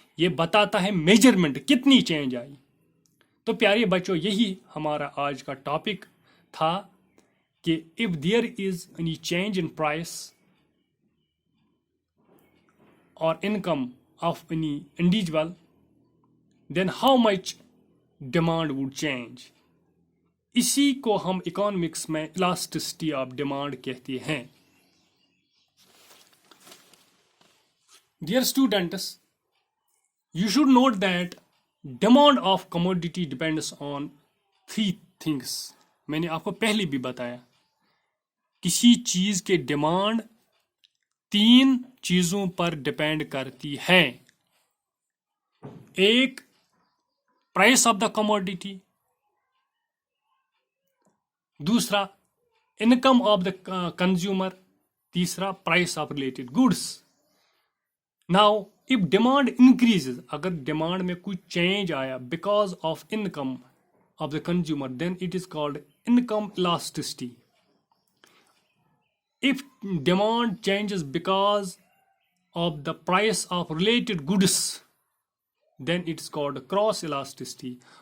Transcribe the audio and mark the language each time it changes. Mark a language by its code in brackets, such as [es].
[ur] یہ بتاتا ہے میجرمنٹ کتنی چینج آئی. تو پیارے بچوں، یہی ہمارا آج کا ٹاپک تھا کہ [en] if there is any change in price or income of any individual, then how much demand would change. [ur] اسی کو ہم اکانومکس میں [en] elasticity of demand [ur] کہتے ہیں. [en] Dear students, you should note that demand of commodity depends on 3 things. [ur] میں نے آپ کو پہلے بھی بتایا کسی چیز کے ڈیمانڈ 3 چیزوں پر ڈپینڈ کرتی ہے. ایک [en] price of the commodity, [ur] دوسرا [en] income of the consumer, [ur] تیسرا [en] Price of related goods. Now if demand increases، [ur] اگر ڈیمانڈ میں کچھ چینج آیا [en] because of income of the consumer, then it is called income elasticity. If demand changes because of the price of related goods, then it is called cross elasticity.